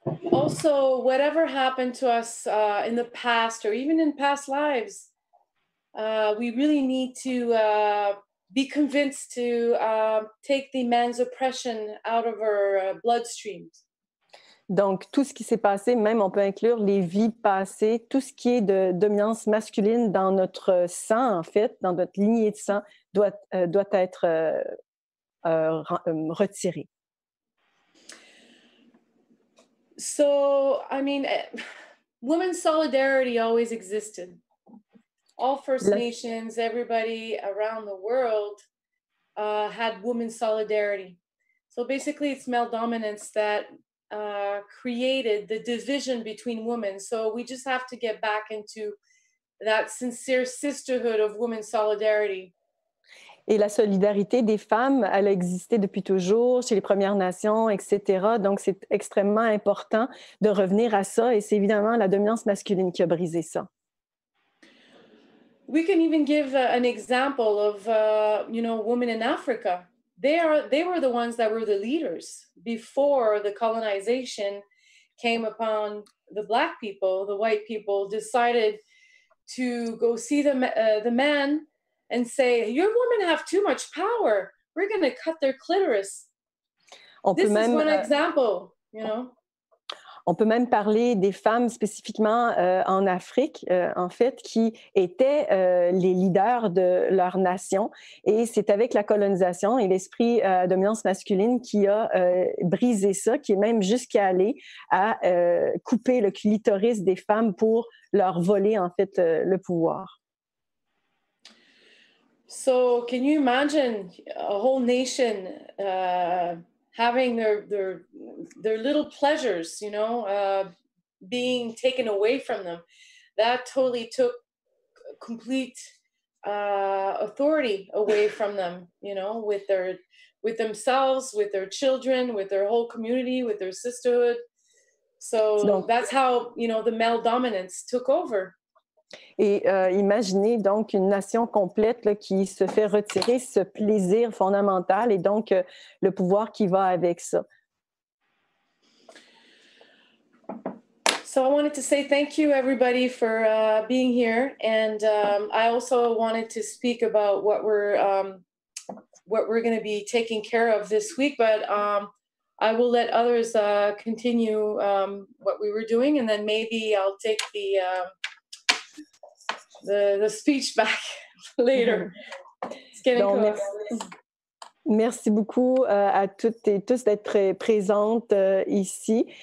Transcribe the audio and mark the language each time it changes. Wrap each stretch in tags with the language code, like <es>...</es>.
<en>Also, whatever happened to us in the past or even in past lives, we really need to be convinced to take the man's oppression out of our bloodstreams.</en> <fr>Donc, tout ce qui s'est passé, même on peut inclure les vies passées, tout ce qui est de dominance masculine dans notre sang, en fait, dans notre lignée de sang, doit être retiré.</fr> <en>So, I mean, women's solidarity always existed. All First Nations, everybody around the world had women's solidarity. So basically, it's male dominance that created the division between women. So we just have to get back into that sincere sisterhood of women's solidarity.</en> <fr>Et la solidarité des femmes, elle a existé depuis toujours chez les Premières Nations, etc. Donc, c'est extrêmement important de revenir à ça. Et c'est évidemment la dominance masculine qui a brisé ça.</fr> <en>We can even give an example of, women in Africa. They were the ones that were the leaders before the colonization came upon the Black people. The white people decided to go see the man and say, your women have too much power. We're going to cut their clitoris. This is one example,</en> <fr>On peut même parler des femmes spécifiquement en Afrique, en fait, qui étaient les leaders de leur nation. Et c'est avec la colonisation et l'esprit dominance masculine qui a brisé ça, qui est même jusqu'à aller à couper le clitoris des femmes pour leur voler, en fait, le pouvoir.</fr> <en>So can you imagine a whole nation having their little pleasures, being taken away from them? That totally took complete authority away from them, with themselves, with their children, with their whole community, with their sisterhood. So that's how, the male dominance took over.</en> <fr>Et imaginez donc une nation complète là, qui se fait retirer ce plaisir fondamental et donc le pouvoir qui va avec ça.</fr> <en>So I wanted to say thank you, everybody, for being here, and I also wanted to speak about what we're going to be taking care of this week. But I will let others continue what we were doing, and then maybe I'll take the speech back later. It's getting close.</en> <fr>Merci beaucoup à toutes et tous d'être présentes ici.</fr>